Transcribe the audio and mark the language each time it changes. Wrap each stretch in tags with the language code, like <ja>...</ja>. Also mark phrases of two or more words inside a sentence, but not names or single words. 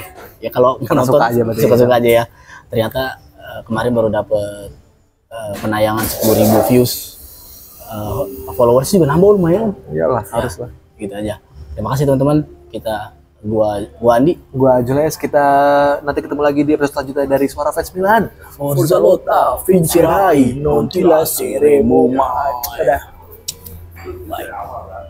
<id>Ya kalau nonton suka-suka aja ya. Ternyata kemarin baru dapet penayangan 10.000 views, followers juga nambah lumayan. Iyalah, harus lah. Gitu aja. Terima kasih teman-teman. Gua Andi, gua Julius. Kita nanti ketemu lagi di episode selanjutnya dari Suara Fans Milan.</id> <it>Forza Lotta, Vincerai, non ti lasceremo mai.</it> <id>Dadah. Bye.</id>